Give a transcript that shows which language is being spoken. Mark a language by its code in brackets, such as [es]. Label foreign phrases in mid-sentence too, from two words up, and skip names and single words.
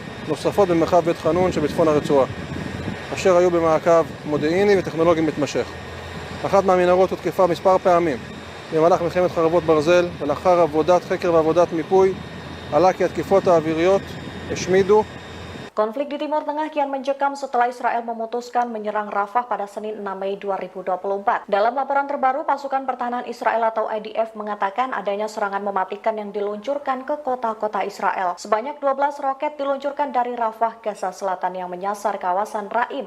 [he] נוספות במרחב בית חנון שבצפון הרצועה, אשר היו במעקב מודיעיני וטכנולוגי מתמשך. אחת מהמנהרות הותקפה מספר פעמים במהלך מלחמת חרבות ברזל, ולאחר עבודת חקר ועבודת מיפוי עלה כי התקיפות האוויריות השמידו. [id] Konflik di Timur Tengah kian mencekam setelah Israel memutuskan menyerang Rafah pada Senin 6 Mei 2024. Dalam laporan terbaru, pasukan pertahanan Israel atau IDF mengatakan adanya serangan mematikan yang diluncurkan ke kota-kota Israel. Sebanyak 12 roket diluncurkan dari Rafah, Gaza Selatan yang menyasar kawasan Raim.